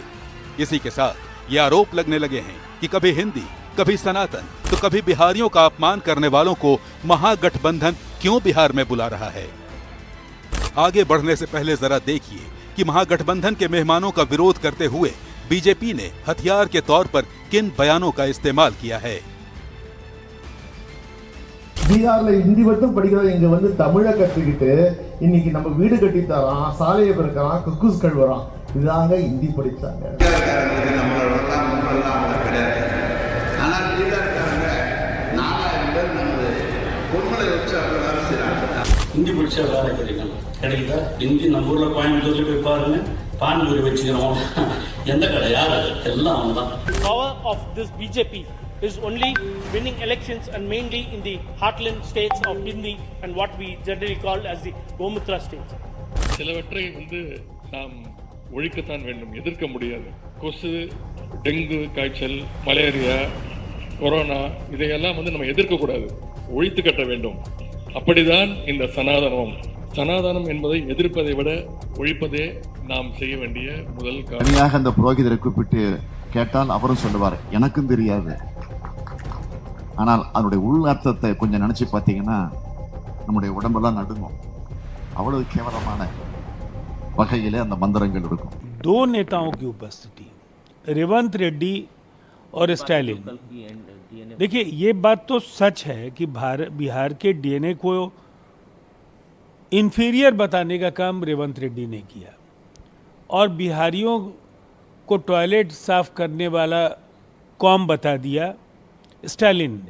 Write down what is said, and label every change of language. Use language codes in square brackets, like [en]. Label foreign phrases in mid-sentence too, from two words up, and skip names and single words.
[hi] इसी के साथ ये आरोप लगने लगे हैं कि कभी हिंदी, कभी सनातन, तो कभी बिहारियों का अपमान करने वालों को महागठबंधन क्यों बिहार में बुला रहा है। आगे बढ़ने से पहले जरा देखिए कि महागठबंधन के मेहमानों का विरोध करते हुए बीजेपी ने हथियार के तौर पर किन बयानों का इस्तेमाल किया है। [ta] பீகார்ல ஹிந்தி மட்டும் படிக்கிறவங்க இங்க வந்து தமிழை கத்துக்கிட்டு இன்னைக்கு நம்ம வீடு கட்டி தரோம், சாலையை பிறக்கலாம், குக்கூஸ் கழுவுறோம். இதாங்க ஹிந்தி படிச்சாங்க. ஹிந்தி படிச்சா வேலை கிடைக்குதா? ஹிந்தி நம்ம ஊர்ல கோயம்புத்தூர்ல போய் பாருங்க, பான்பூரி வச்சுக்கிறோம். எந்த கடை யாரு? எல்லாம் அவன்தான். [en] Power of this BJP is only winning elections and mainly in the heartland states of Hindi and what we generally call as the Gomutra states. [ta] சிலவற்றை நாம் ஒழிக்கத்தான் வேண்டும், எதிர்க்க முடியாது. கொசு, டெங்கு காய்ச்சல், மலேரியா, கொரோனா இதையெல்லாம் நம்ம எதிர்க்க கூடாது, ஒழித்து கட்ட வேண்டும். அப்படிதான் இந்த சனாதனம். சனாதனம் என்பதை எதிர்ப்பதை விட ஒழிப்பதே நாம் செய்ய வேண்டிய முதல் காரியம். தனியாக அந்த புரோகிதரை கூப்பிட்டு கேட்டால் அவரும் சொல்லுவார், எனக்கும் தெரியாது. ஆனால் அதனுடைய உள் அர்த்தத்தை கொஞ்சம் நினைச்சு பார்த்தீங்கன்னா நம்முடைய உடம்பெல்லாம் நடுங்கும். அவ்வளவு கேவலமான வகையிலே அந்த மந்திரங்கள் இருக்கும். [hi] दो नेताओं की उपस्थिति, रेवंत रेड्डी और स्टालिन। देखिए, ये बात तो सच है कि बिहार के डीएनए को इंफीरियर बताने का काम रेवंत रेड्डी ने किया और बिहारियों को टॉयलेट साफ करने वाला कौम बता दिया स्टालिन ने।